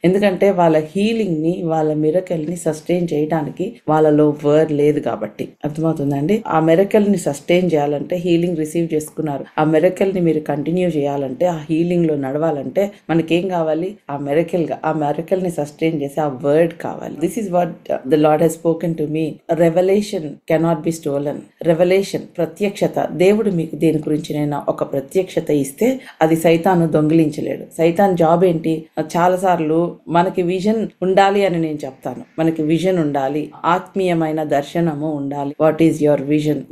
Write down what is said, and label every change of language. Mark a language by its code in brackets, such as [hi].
[te] ఎందుకంటే వాళ్ళ హీలింగ్ ని, వాళ్ళ మిరకల్ ని సస్టైన్ చేయడానికి వాళ్ళలో వర్డ్ లేదు కాబట్టి. అర్థమవుతుందండి? ఆ మిరకల్ ని సస్టైన్ చేయాలంటే, హీలింగ్ రిసీవ్ చేసుకున్నారు, ఆ మిరకల్ ని మీరు కంటిన్యూ చేయాలంటే, ఆ హీలింగ్ లో నడవాలంటే మనకేం కావాలి? ఆ మిరకల్ ని సస్టైన్ చేసి ఆ వర్డ్ కావాలి. [en] This is what the Lord has spoken to me. Revelation cannot be stolen. [te] Revelation, ప్రత్యక్షత. దేవుడు మీకు దేని గురించి నైనా ఒక ప్రత్యక్షత ఇస్తే అది సైతాను దొంగిలించలేడు. సైతాన్ జాబ్ ఏంటి? చాలా సార్లు మనకి విజన్ ఉండాలి అని నేను చెప్తాను. మనకి విజన్ ఉండాలి, ఆత్మీయమైన దర్శనము ఉండాలి. [en] What is your vision?